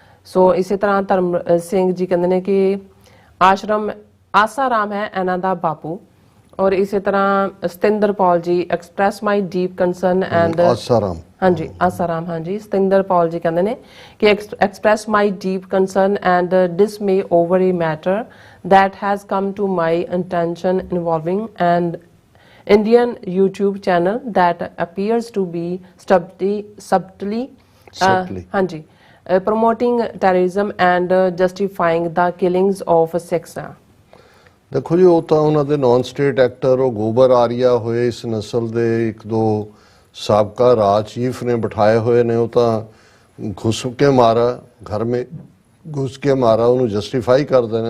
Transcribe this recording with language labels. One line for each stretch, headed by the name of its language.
Punjabi: ਸੋ ਇਸੇ ਤਰ੍ਹਾਂ ਧਰਮ ਸਿੰਘ ਜੀ ਕਹਿੰਦੇ ਨੇ ਕਿ ਆਸਾਰਾਮ ਹੈ ਇਹਨਾਂ ਦਾ ਬਾਪੂ। ਔਰ ਇਸੇ ਤਰ੍ਹਾਂ ਸਤਿੰਦਰ ਪੌਲ ਜੀ
English: express my deep concern and
Punjabi: Asaram ਹਾਂਜੀ ਆਸਾਰਾਮ ਹਾਂਜੀ ਸਤਿੰਦਰ ਪੌਲ ਜੀ ਕਹਿੰਦੇ ਨੇ ਕਿ
English: Express my deep concern and dismay over a matter that has come to my attention involving an Indian YouTube channel that appears to be subtly ਹਾਂਜੀ promoting terrorism and justifying the killings of Sikhs।
Punjabi: ਦੇਖੋ ਜੀ, ਉਹ ਤਾਂ ਉਹਨਾਂ ਦੇ naan state actor, ਉਹ ਗੋਬਰ ਆਰੀਆ ਹੋਏ ਇਸ ਨਸਲ ਦੇ ਇੱਕ ਦੋ ਸਾਬਕਾ ਰਾਜ ਚੀਫ ਨੇ ਬਿਠਾਏ ਹੋਏ ਨੇ। ਉਹ ਤਾਂ
Hindi: ਘੁਸ ਕੇ ਮਾਰਾ ਘਰ ਮੇ ਘੁਸ ਕੇ ਮਾਰਾ
Punjabi: ਉਹਨੂੰ ਜਸਟੀਫਾਈ ਕਰਦੇ ਨੇ।